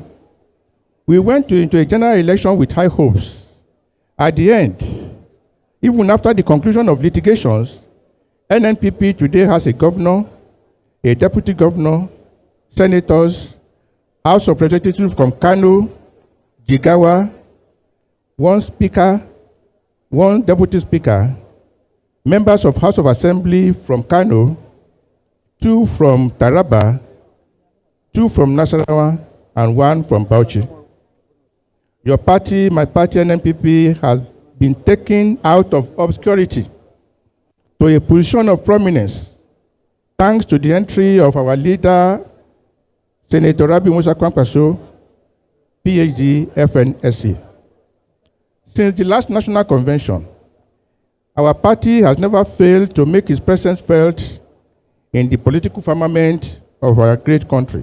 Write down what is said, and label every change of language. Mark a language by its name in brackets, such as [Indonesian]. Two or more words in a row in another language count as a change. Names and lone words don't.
[English] We went into a general election with high hopes. At the end, even after the conclusion of litigations, Nnpp today has a governor, a deputy governor, senators, House of Representatives from Kano, Jigawa, one speaker, one deputy speaker, members of House of Assembly from Kano, 2 from Taraba, 2 from Nasarawa, and 1 from Bauchi. Your party, my party, Nnpp, has been taken out of obscurity to a position of prominence thanks to the entry of our leader, Senator Rabi Musa Kwankwaso, PhD, FNSC. Since the last national convention, our party has never failed to make its presence felt in the political firmament of our great country.